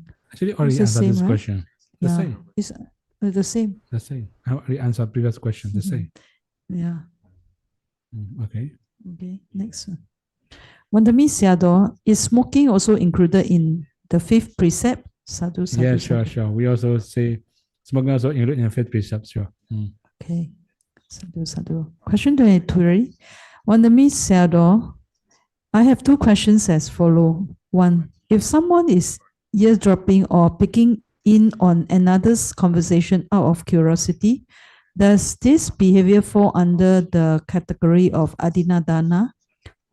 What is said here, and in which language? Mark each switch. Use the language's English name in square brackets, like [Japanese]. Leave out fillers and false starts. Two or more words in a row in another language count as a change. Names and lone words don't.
[English] Actually, already answered this question. The same. It's the same. The same. I already answered previous question. The same. Yeah. Okay. Okay, next one. Wandami Sayadaw, is smoking also included in the 5th precept? [Pali] Sadhu, sadhu, [English] Yeah, sadhu. sure. We also say smoking also included in the 5th precept, sure. Okay. [Pali] Sadhu, sadhu. [English] Question 23. Wandami Sayadaw, I have 2 questions as follow. 1. If someone is eavesdropping or picking in on another's conversation out of curiosity, does this behavior fall under the category of adinadana?